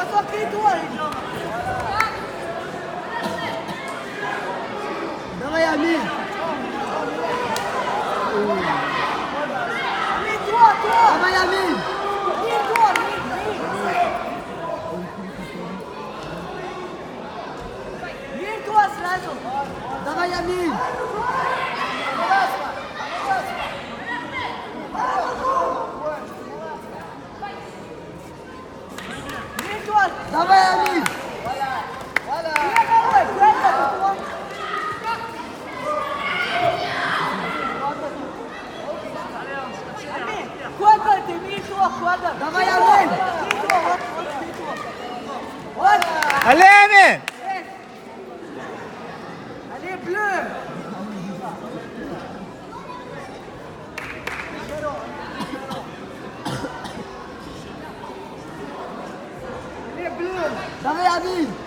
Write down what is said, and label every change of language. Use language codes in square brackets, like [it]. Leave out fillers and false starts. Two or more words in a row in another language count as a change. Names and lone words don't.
[fr] Replie-toi. [ru] Давай, Amir. Amir, toi. Давай, Amir. [fr] Toi. Toi, [ru] сразу. Давай, Amir. Давай, Амир! Voilà! Давай, Амир! [fr] Allez, Amir! Allez, bleu! [ru] Давай, Amir!